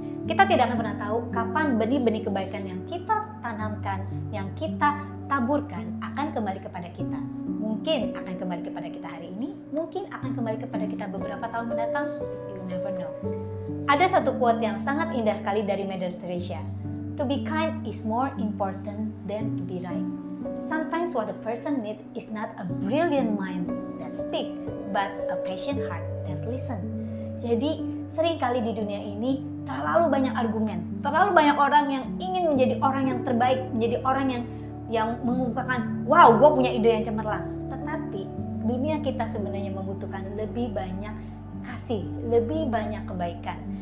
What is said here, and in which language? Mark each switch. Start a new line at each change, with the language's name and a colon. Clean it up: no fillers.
Indonesian: Kita tidak akan pernah tahu kapan benih-benih kebaikan yang kita tanamkan, yang kita taburkan akan kembali kepada kita. Mungkin akan kembali kepada kita hari ini, mungkin akan kembali kepada kita beberapa tahun mendatang,
English: you never know.
Indonesian: Ada satu quote yang sangat indah sekali dari Mother Teresa.
English: To be kind is more important than to be right. Sometimes what a person needs is not a brilliant mind that speak, but a patient heart that listen.
Indonesian: Jadi seringkali di dunia ini terlalu banyak argumen, terlalu banyak orang yang ingin menjadi orang yang terbaik, menjadi orang yang mengungkapkan, wow, gue punya ide yang cemerlang. Tetapi dunia kita sebenarnya membutuhkan lebih banyak kasih, lebih banyak kebaikan.